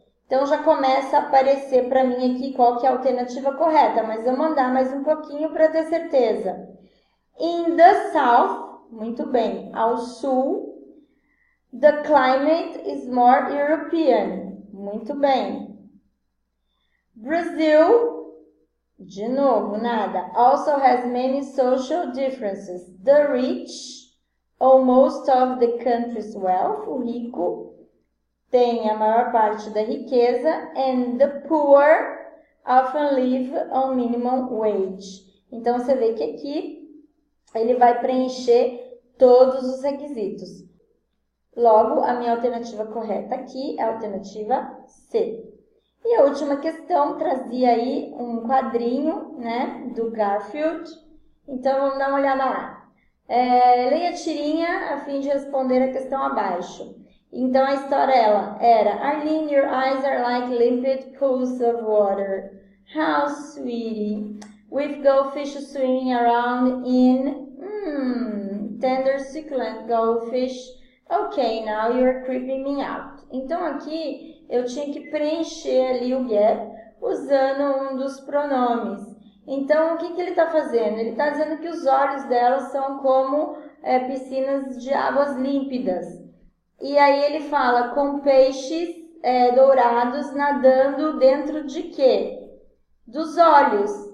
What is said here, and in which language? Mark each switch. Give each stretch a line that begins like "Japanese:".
Portuguese: Então, já começa a aparecer para mim aqui qual que é a alternativa correta, mas eu vou mandar mais um pouquinho para ter certeza.
English: In the south,
Portuguese: muito bem, ao sul,
English: the climate is more European,
Portuguese: muito bem.
English: Brazil,
Portuguese: de novo, nada,
English: also has many social differences. The rich... most of the country's wealth,
Portuguese: o rico tem a maior parte da riqueza,
English: and the poor often live on minimum wage.
Portuguese: Então, você vê que aqui ele vai preencher todos os requisitos. Logo, a minha alternativa correta aqui é a alternativa C. E a última questão trazia aí um quadrinho, né, do Garfield. Então, vamos dar uma olhada lá. Leia a tirinha a fim de responder a questão abaixo. Então, a história era
English: Arlene, your eyes are like limpid pools of water. How sweetie. With goldfish swimming around in tender succulent goldfish. Ok, now you're creeping me out.
Portuguese: Então, aqui eu tinha que preencher ali o gap usando um dos pronomes. Então, o que ele está fazendo? Ele está dizendo que os olhos dela são como piscinas de águas límpidas. E aí ele fala com peixes dourados nadando dentro de quê? Dos olhos.